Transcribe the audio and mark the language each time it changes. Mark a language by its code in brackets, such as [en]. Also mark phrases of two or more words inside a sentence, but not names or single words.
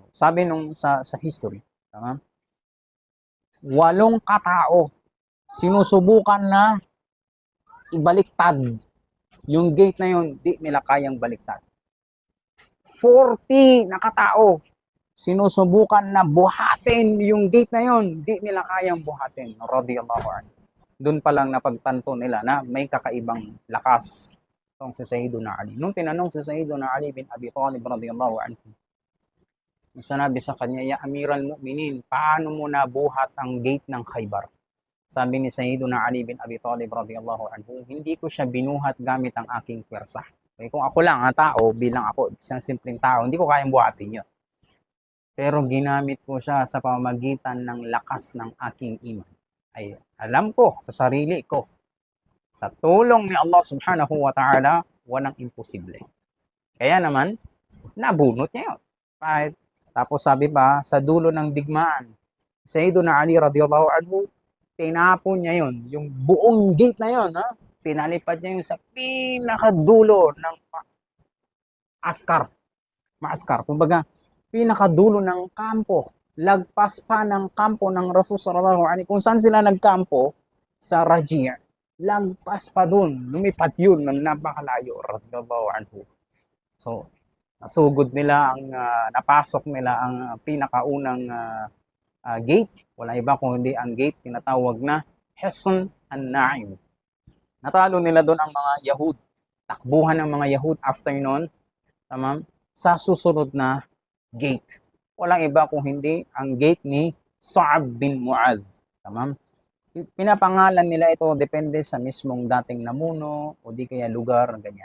[tl] Sabi nung sa history, 8 katao sinusubukan na ibaliktad yung gate na yun, di nila kayang baliktad. 40 na katao sinusubukan na buhatin yung gate na yun, di nila kayang buhatin. [ar] Radiyallahu anhu. [tl] Doon pa lang napagtanto nila na may kakaibang lakas itong si Sayyiduna Ali. Nung tinanong si Sayyiduna Ali bin Abi Talib [ar] radiyallahu anhu, [tl] sinabi sa kanya, [ar] ya Amiral Mu'minin, [tl] paano mo nabuhat ang gate ng Khaybar? Sabi ni Sayyiduna Ali bin Abi Talib [ar] radiyallahu anhu, [tl] hindi ko siya binuhat gamit ang aking pwersa. Okay, kung ako lang tao, bilang ako, isang simpleng tao, hindi ko kayang buhatin yun. Pero ginamit ko siya sa pamamagitan ng lakas ng aking iman. Ay alam ko sa sarili ko, sa tulong ni Allah [ar] subhanahu wa ta'ala, [tl] walang imposible. Kaya naman, nabunot niya yun. Tapos sabi pa, sa dulo ng digmaan, [ar] Sayyiduna Ali radiyallahu anhu, [tl] tinapon niya yun, yung buong gate na yun, pinalipad niya yun sa pinakadulo ng maaskar. Kumbaga, pinakadulo ng kampo, lagpas pa ng kampo ng Rasul [ar] sallallahu alaihi wasallam, [tl] kung saan sila nagkampo sa Raji', lagpas pa dun, lumipat yun ng napakalayo [ar] radiyallahu anhu. [tl] So nasugod nila napasok nila ang pinakaunang gate, wala iba kung hindi ang gate tinatawag na Hisn an-Na'im. Natalo nila doon ang mga Yahud, takbuhan ng mga Yahud after noon, sa susunod na gate. Walang iba kung hindi ang gate ni Sa'ab bin Mu'adh. Tamam? Pinapangalan nila ito depende sa mismong dating namuno o di kaya lugar, ganyan.